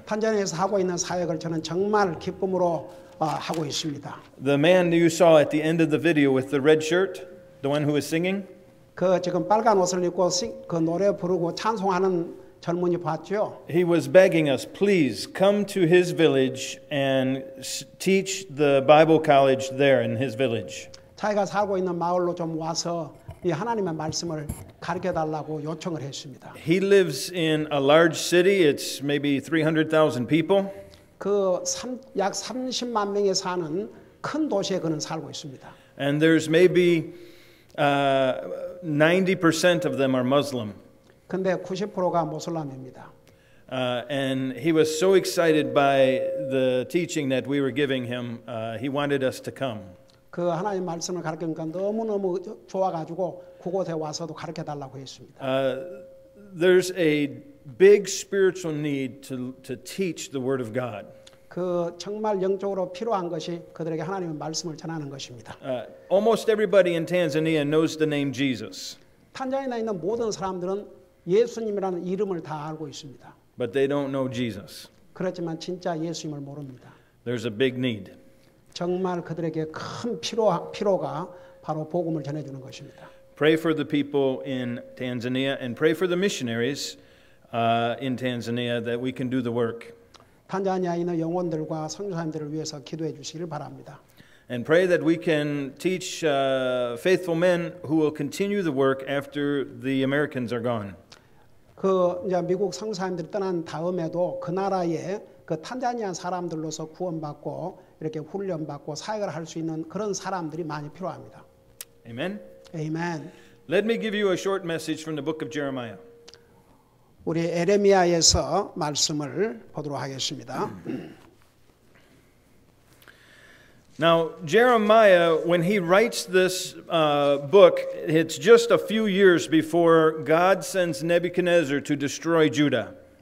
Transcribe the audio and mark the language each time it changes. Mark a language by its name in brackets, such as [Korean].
[Korean] 탄자니아에서 하고 있는 사역을 저는 정말 기쁨으로 하고 있습니다. [English] The man you saw at the end of the video with the red shirt, the one who was singing, [Korean] 그 지금 빨간 옷을 입고 그 노래 부르고 찬송하는 젊은이 봤죠? [English] he was begging us, please come to his village and teach the Bible college there in his village. [Korean] 자기가 살고 있는 마을로 좀 와서 이 하나님의 말씀을 가르쳐 달라고 요청을 했습니다. [English] He lives in a large city. It's maybe 300,000 people. [Korean] 약 30만 명이 사는 큰 도시에 그는 살고 있습니다. [English] And there's maybe 90% of them are Muslim. [Korean] 근데 90%가 모슬람입니다. [English] And he was so excited by the teaching that we were giving him. He wanted us to come. [Korean] 그 하나님 말씀을 가르치니까 너무너무 좋아가지고 그곳에 와서도 가르쳐 달라고 했습니다. [English] There's a big spiritual need to teach the Word of God. [Korean] 그 정말 영적으로 필요한 것이 그들에게 하나님의 말씀을 전하는 것입니다. [English] Almost everybody in Tanzania knows the name Jesus. [Korean] 탄자니아에 있는 모든 사람들은 예수님이라는 이름을 다 알고 있습니다. [English] But they don't know Jesus. [Korean] 그렇지만 진짜 예수님을 모릅니다. [English] There's a big need. [Korean] 정말 그들에게 큰 필요가 바로 복음을 전해주는 것입니다. [English] Pray for the people in Tanzania and pray for the missionaries in Tanzania that we can do the work. [Korean] 탄자니아에 있는 영혼들과 선교사님들을 위해서 기도해 주시길 바랍니다. [English] And pray that we can teach faithful men who will continue the work after the Americans are gone. [Korean] 이제 미국 선교사님들이 떠난 다음에도 그 나라에 그 탄자니아 사람들로서 구원받고 이렇게 훈련받고 사역을 할 수 있는 그런 사람들이 많이 필요합니다. [English] Amen. Amen. Let me give you a short message from the book of Jeremiah. [Korean] 우리 에레미야에서 말씀을 보도록 하겠습니다. [English] Now, Jeremiah, when he writes this book, it's just a few years before God sends Nebuchadnezzar to destroy Judah.